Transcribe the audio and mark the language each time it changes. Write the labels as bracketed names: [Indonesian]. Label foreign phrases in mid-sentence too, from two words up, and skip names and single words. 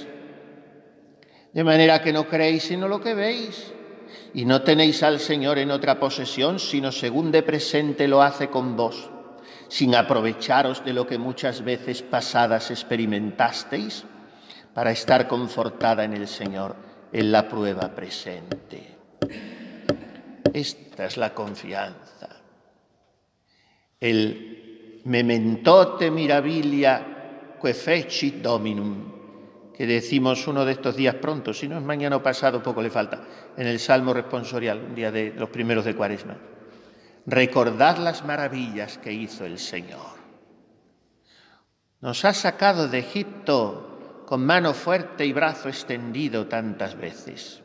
[Spanish] De manera que no creéis sino lo que veis, y no tenéis al Señor en otra posesión, sino según de presente lo hace con vos, sin aprovecharos de lo que muchas veces pasadas experimentasteis, para estar confortada en el Señor en la prueba presente. Esta es la confianza. [Latin] El mementote mirabilia que fecit Dominum, [Spanish] que decimos uno de estos días pronto, si no es mañana o pasado, poco le falta, en el Salmo responsorial, un día de los primeros de Cuaresma. Recordad las maravillas que hizo el Señor. Nos ha sacado de Egipto con mano fuerte y brazo extendido tantas veces.